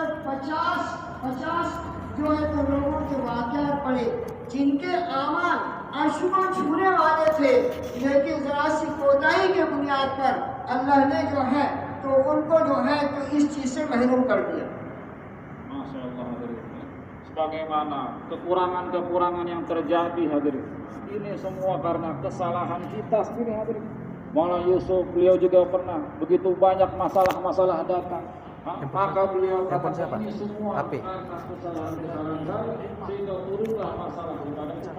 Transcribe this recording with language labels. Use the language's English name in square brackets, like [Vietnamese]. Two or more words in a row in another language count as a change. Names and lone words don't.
[Hindi] 50 जो है तो लोगों के वाक़यात पढ़े जिनके आमाल आसमान छूने वाले थे, लेकिन ज़रा सी कोताही के बुनियाद पर अल्लाह ने जो है तो उनको जो है तो इस चीज़ से महरूम कर दिया। [Arabic] ما شاء الله [Indonesian] hadirin. Sebagaimana kekurangan-kekurangan yang terjadi hadirin, ini semua karena kesalahan kita sendiri hadirin. Maulana Yusuf, beliau juga pernah begitu banyak masalah-masalah datang, maka beliau katakan ini semua karena kesalahan-kesalahan saya, sehingga turunlah masalah kepada umat.